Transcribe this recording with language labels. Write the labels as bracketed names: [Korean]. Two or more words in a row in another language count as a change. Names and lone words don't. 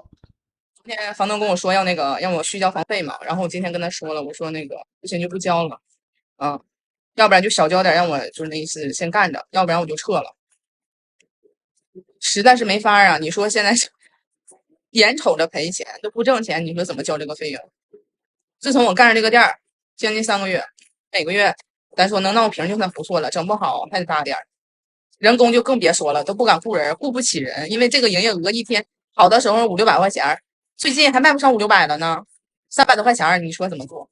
[Chinese] 昨天房東跟我說要讓我續交房費嘛，然後我今天跟他說了，我說不行就不交了，要不然就少交點，讓我就是那意思先幹着，要不然我就撤了。實在是沒法啊！你說現在眼瞅着賠錢都不掙錢，你說怎麼交這個費用？自從我幹上這個店兒將近3個月，每個月咱說能鬧平就算不錯了，整不好還得大點，人工就更別說了，都不敢雇人，雇不起人，因為這個營業額一天好的時候500-600塊錢，最近還賣不上500-600了呢，300多塊錢，你說怎麼做？